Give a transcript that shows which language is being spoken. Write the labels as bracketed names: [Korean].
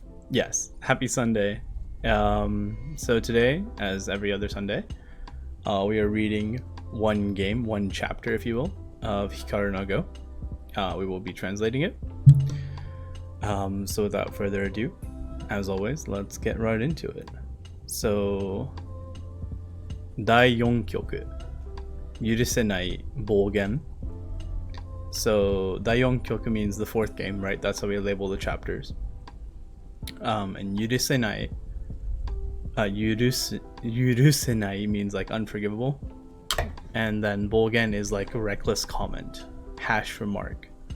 [English] Yes, happy Sunday. So today, as every other Sunday, we are reading one game, one chapter, if you will, of Hikaru no Go. We will be translating it. So without further ado, as always, let's get right into it. [Japanese] So, 第4局、許せない暴言。 [English] So 第4局 means the fourth game, right? That's how we label the chapters. And [Japanese] 許せない、許せない [English] means like unforgivable. And then 暴言 is like a reckless comment, hash remark.